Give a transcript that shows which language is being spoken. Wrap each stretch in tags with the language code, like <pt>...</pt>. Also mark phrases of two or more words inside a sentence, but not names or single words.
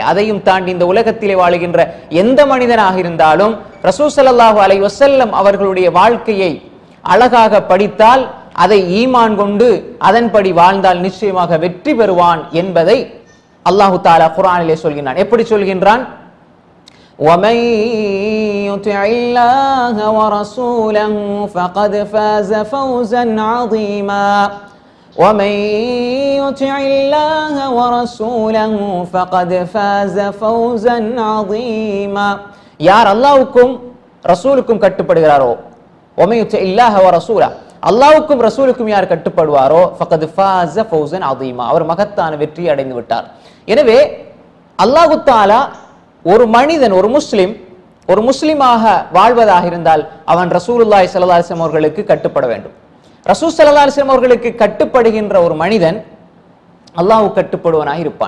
<ta>அதையும் தாண்டி இந்த உலகத்திலே வாழுகின்ற எந்த மனிதனாக இருந்தாலும் ரசூல்</ta> <ar>صلى الله عليه وسلم</ar> <ta>அவர்களுடைய வாழ்க்கையை அழகாக படித்தால், அதை ஈமான் கொண்டு அதன்படி வாழ்ந்தால் நிச்சயமாக வெற்றி பெறுவான் என்பதை அல்லாஹு தஆலா குர்ஆனிலே சொல்கின்றான். எப்படி சொல்கின்றான்?</ta> <ar>وَمَن يُطِعِ اللَّهَ وَرَسُولَهُ فَقَدْ فَازَ فَوْزًا عَظِيمًا وَمَن يُطِعِ اللَّهَ وَرَسُولَهُ فَقَدْ فَازَ فَوْزًا عَظِيمًا.</ar> <ta>யார் அல்லாஹ்வுக்கும் ரசூலுக்கும் கட்டுப்படுகிறாரோ,</ta> <ar>وَمَن يُطِعِ اللَّهَ وَرَسُولَهُ,</ar> <ta>அல்லாஹ்வுக்கும் ரசூலுக்கும் யார் கட்டுப்படுவாரோ</ta> <ar>فَقَدْ فَازَ فَوْزًا عَظِيمًا,</ar> <ta>அவர் மகத்தான வெற்றி அடைந்து விட்டார். எனவே அல்லாஹ் தஆலா ஒரு மனிதன், ஒரு முஸ்லிமாக வாழ்வதாக இருந்தால் அவன்</ta> <ar>رسول الله صلى الله عليه وسلم</ar> <ta>அவர்களுக்கு கட்டுப்பட வேண்டும். ரசூல்</ta> <ar>صلى الله عليه وسلم</ar> <ta>அவர்களுக்கு கட்டுப்படுகின்ற ஒரு மனிதன் அல்லாஹ்வுக்கு கட்டுப்படுவனாக இருப்பான்.</ta>